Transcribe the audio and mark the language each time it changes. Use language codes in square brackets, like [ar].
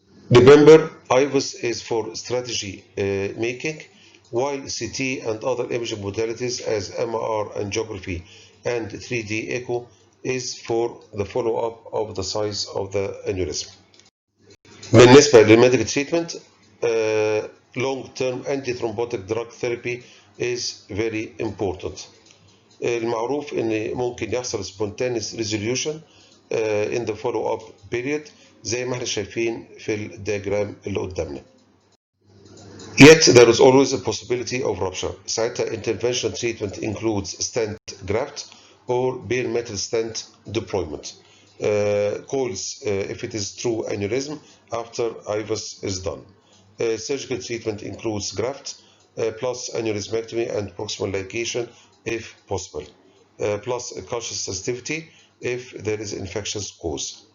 [en] Remember, IVUS is for strategy making, while CT and other imaging modalities as MR angiography and 3D echo is for the follow-up of the size of the aneurysm. [ar] بالنسبة للميديكال تريتمنت [en] long-term anti-thrombotic drug therapy is very important. [ar] المعروف ان ممكن يحصل [en] spontaneous resolution in the follow-up period [ar] زي ما احنا شايفين في الدياجرام اللي قدامنا. [en] Yet there is always a possibility of rupture. ساعتها intervention treatment includes stent graft or bare metal stent deployment. Calls if it is true aneurysm after IVUS is done. Surgical treatment includes graft plus aneurysmectomy and proximal ligation if possible, plus a cautious sensitivity if there is infectious cause.